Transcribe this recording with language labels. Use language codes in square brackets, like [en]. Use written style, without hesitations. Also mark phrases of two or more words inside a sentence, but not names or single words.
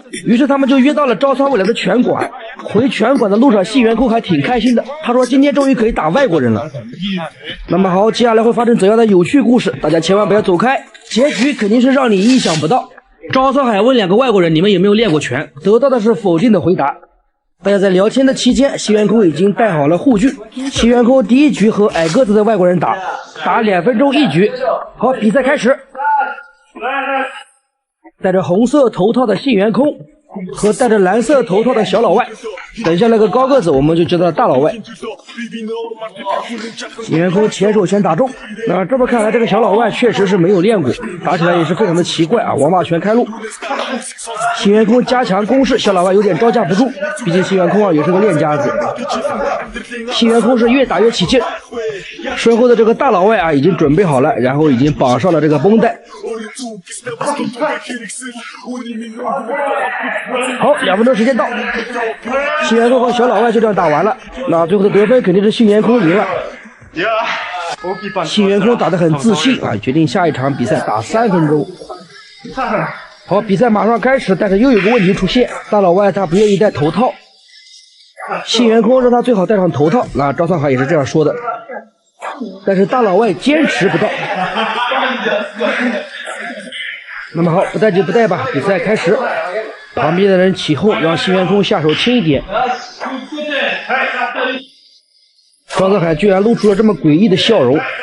[zh] 於是他們就約到了招倉未來的拳館。回拳館的路上，信元空還挺開心的，他說今天終於可以打外國人了。那麼好，接下來會發生怎樣的有趣故事？大家千萬不要走開，結局肯定是讓你意想不到。招倉海問兩個外國人，你們有沒有練過拳？得到的是否定的回答。大家在聊天的期間，信元空已經带好了护具。信元空第一局和矮個子的外國人打2分鐘1局。好，比賽開始。戴着紅色頭套的信元空和戴着藍色頭套的小老外，等一下那個高個子我们就叫他大老外。信元空前手拳打中，那这么看来这個小老外確實是沒有練過，打起來也是非常的奇怪啊！王八拳開路，信元空加強攻勢，小老外有點招架不住，畢竟信元空啊也是個練家子。信元空是越打越起勁，身後的這個大老外啊已經準備好了，然後已經綁上了這個繃帶。好，2分鐘時間到，信元空和小老外就這樣打完了。那最後的得分肯定是信元空贏了。信元空打得很自信啊，決定下一場比賽打3分鐘。好，比賽馬上開始，但是又有個問題出現，大老外他不願意戴頭套。信元空讓他最好戴上頭套，那招倉海也是這樣說的，但是大老外堅持不戴。那麼好，不戴就不戴吧，比賽開始。旁邊的人起哄，讓信元空下手輕一點。招倉海居然露出了這麼詭異的笑容。